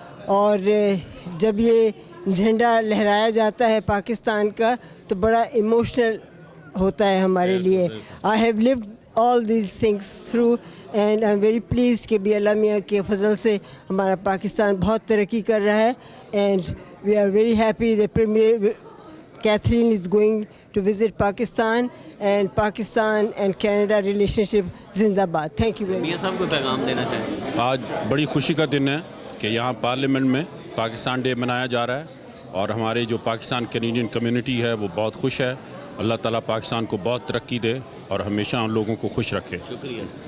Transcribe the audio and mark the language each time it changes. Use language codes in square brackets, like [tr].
[hi] और जब ये झंडा लहराया जाता है पाकिस्तान का तो बड़ा इमोशनल होता है हमारे लिए। [en] I have lived all these things through and I'm very pleased [hi] कि भी अल्लाह मियाँ के फजल से हमारा पाकिस्तान बहुत तरक्की कर रहा है। [en] and we are very happy that Premier Catherine is going to visit Pakistan and Pakistan and Canada relationship जिंदाबाद। Thank you very much। [hi] मियाँ साहब को पैगाम देना चाहिए? आज बड़ी खुशी का दिन है कि यहाँ पार्लियामेंट में पाकिस्तान डे मनाया जा रहा है और हमारे जो पाकिस्तान कैनेडियन कम्युनिटी है वो बहुत खुश है। अल्लाह ताला पाकिस्तान को बहुत तरक्की दे और हमेशा उन लोगों को खुश रखे। शुक्रिया।